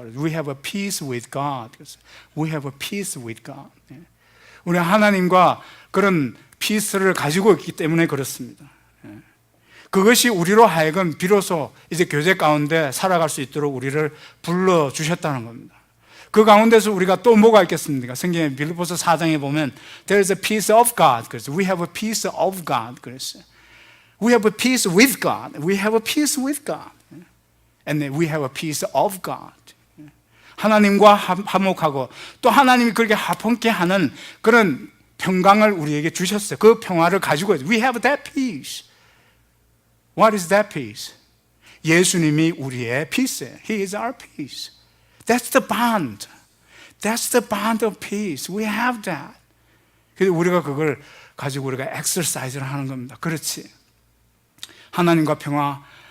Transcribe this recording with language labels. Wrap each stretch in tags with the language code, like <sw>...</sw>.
<en>We have a peace with God. We have a peace with God.</en> <ko>우리가 하나님과 그런 피스를 가지고 있기 때문에 그렇습니다. 그것이 우리로 하여금 비로소 이제 교제 가운데 살아갈 수 있도록 우리를 불러주셨다는 겁니다. 그 가운데서 우리가 또 뭐가 있겠습니까? 성경에 빌립보서 4장에 보면</ko> <en>There is a peace of God.</en> <ko>그래서</ko> <en>We have a peace of God.</en> <ko>그랬어요.</ko> <en>We have a peace with God. We have a peace with God. And then we have a peace of God.</en> <ko>하나님과 화목하고 또 하나님이 그렇게 화평케 하는 그런 평강을 우리에게 주셨어요. 그 평화를 가지고</ko> <en>We have that peace. What is that peace?</en> <ko>예수님이 우리의 peace예요.</ko> <en>He is our peace. That's the bond. That's the bond of peace. We have that.</en> <ko>그래서 우리가 그걸 가지고 우리가 exercise를 하는 겁니다. 그렇지. 하나님과 평화</ko>